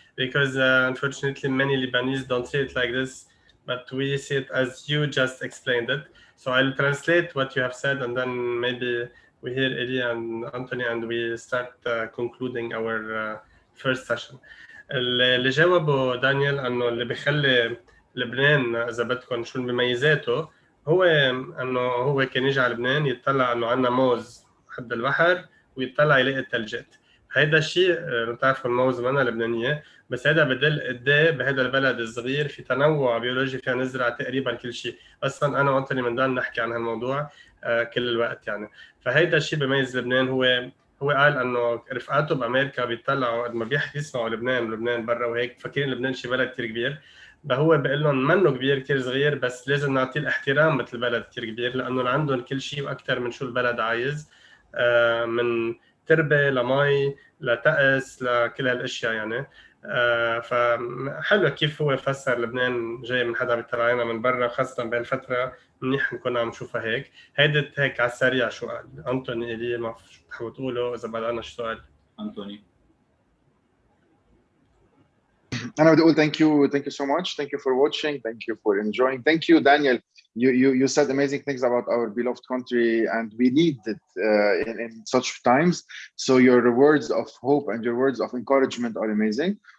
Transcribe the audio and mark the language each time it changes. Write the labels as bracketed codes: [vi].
[en] Because unfortunately, many Lebanese don't see it like this, but we see it as you just explained it. So I'll translate what you have said, and then maybe we hear Eli and Anthony, and we start concluding our first session. [ar] اللي جاوبه دانيال انه اللي بيخلي لبنان اذا بدكم شو بميزاته، هو انه هو كان يجي على لبنان يطلع انه عندنا موز حد البحر ويطلع يلاقي الثلجات. هيدا الشيء بتعرفوا الموز منا لبنانيه، بس هذا بدل قد ايه بهذا البلد الصغير في تنوع بيولوجي فينا نزرع تقريبا كل شيء. اصلا انا وانتوني بنضل نحكي عن هالموضوع كل الوقت يعني. فهيدا الشيء بيميز لبنان. هو قال انه رفقاته بامريكا بيطلعوا قد ما بيسمعوا لبنان برا وهيك فاكرين لبنان شيء بلد كثير كبير. هو بقول لهم منه كبير كثير صغير، بس لازم نعطيه الاحترام مثل البلد كثير كبير، لانه عندهم كل شيء واكثر من شو البلد عايز، من تربه لمي لتقس لكل هالاشياء يعني. فحلو كيف هو فسر لبنان جاي من حدا بيطلع علينا من برا، خاصه بهالفتره منيح نكون عم نشوفها هيك. هيك على السريع شو قال انطوني إلي، ما شو بتحبوا تقولوا اذا بعد عنا شو سؤال؟ انطوني. أنا بدي أقول [en] thank you so much, thank you for watching, thank you for enjoying, thank you Daniel. You said amazing things about our beloved country, and we need it in such times. So your words of hope and your words of encouragement are amazing.